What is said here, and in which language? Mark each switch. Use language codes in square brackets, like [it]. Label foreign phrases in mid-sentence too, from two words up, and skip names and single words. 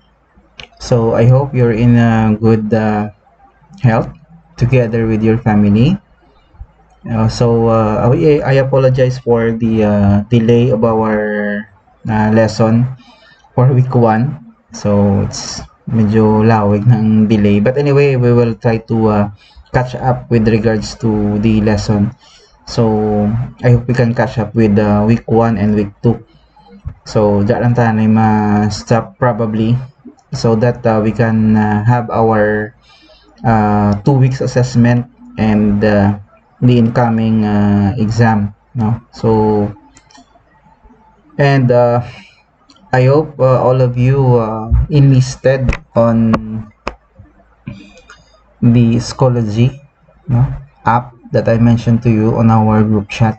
[en] So I hope you're in good health together with your family. I apologize for the delay of our lesson for week 1. So it's [hil] medyo lawig ng delay. [en] But anyway, we will try to catch up with regards to the lesson. So I hope we can catch up with week 1 and week 2. So, [tl] diyan lang tayo ma-stop [en] probably so that we can have our 2 weeks assessment and the incoming exam. No? So, and I hope all of you enlisted on the Schoology, no, app that I mentioned to you on our group chat.